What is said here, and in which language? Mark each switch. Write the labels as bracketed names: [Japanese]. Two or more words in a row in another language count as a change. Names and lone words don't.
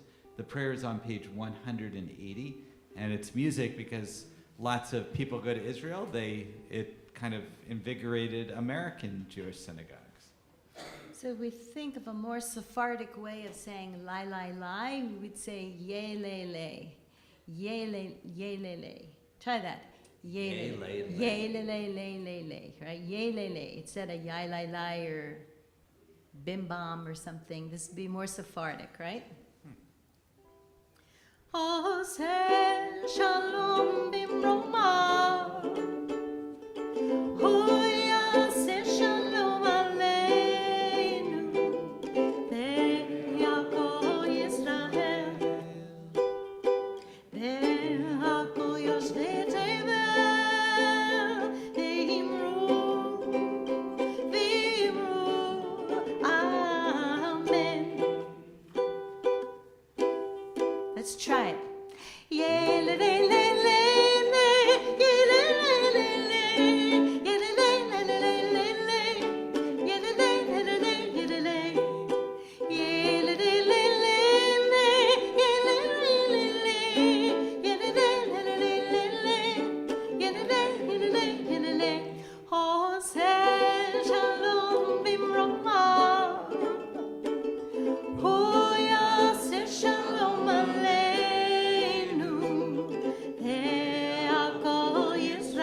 [English] The prayer is on page 180, and it's music because lots of people go to Israel. It kind of invigorated American Jewish synagogues. So if we think of a more Sephardic way of saying lai lai lai, we would say ye le le, ye le le. Try that. Ye le le, ye le le le le le, right? Ye le le. Instead of yai lai lai or bim bam or something. This would be more Sephardic, right? [Hebrew] עושה שלום במרומיו, הוא יעשה שלום עלינו, ועל כל ישראל, ועל כל יושבי תבל, ואמרו, amen. [English] Let's try it. Ye le le le le le, ye le le le le, ye le le le le le le, ye le le le le le, ye le le, ye le le le le le, ye le le le le, ye le le le le le le, ye le le le le ye le le. [Hebrew] עושה שלום במרומיו, הוא יעשה שלום עלינו, ועל כל